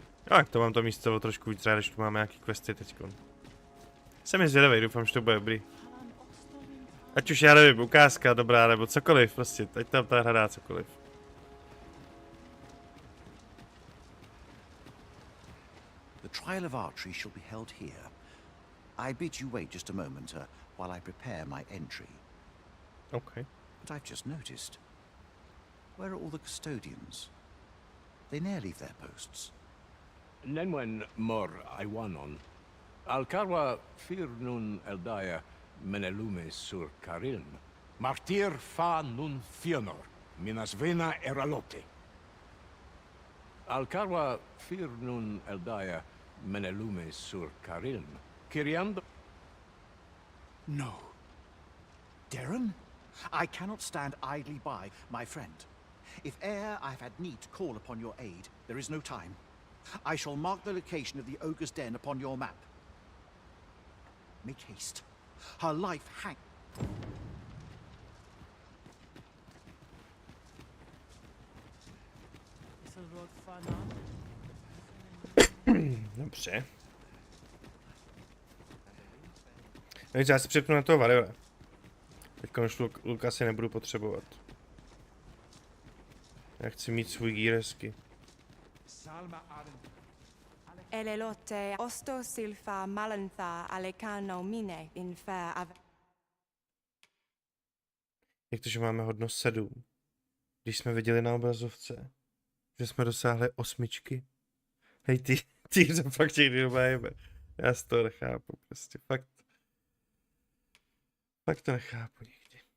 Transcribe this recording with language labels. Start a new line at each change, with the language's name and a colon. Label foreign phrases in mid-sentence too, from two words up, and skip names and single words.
Czech: Tak to mám to místo o trošku víc rád, když tu máme nějaký questy teďkon. Jsem je zvědavý, doufám, že to bude dobrý. Ať už já nevím, ukázka dobrá, nebo cokoliv, prostě, ať tam ta hra dá cokoliv.
English: The trial of archery shall be held here. I bid you wait just a moment while I prepare my entry. Okay. But I've just noticed. Where are all the custodians? They ne'er leave their posts. Nenwen mor Iwanon. Alcarwa fir nun eldaya menelume sur Karilm. Martir fa nun fionor. Minas vena eralote. Alcarwa fir nun eldaya menelume sur Karilm. Kiriando.
Czech: No. Darren?
English: I cannot stand idly by, my friend. If e'er I've had need to call upon your aid, there is no time. I shall mark the location of the ogre's den upon your map. Make haste. Her life hang...
Czech: Dobře. No, já si přepnu na toho Varela. Teďka už Luka si nebudu potřebovat. Já chci mít svůj gír hezky. Elelote osto silfa malantha alekano mine infer av... Jak to, že máme hodnost 7? Když jsme viděli na obrazovce, že jsme dosáhli 8. Hej, ty se fakt někdy dobajeme. Já z toho nechápu, prostě fakt. Fakt to nechápu někdy.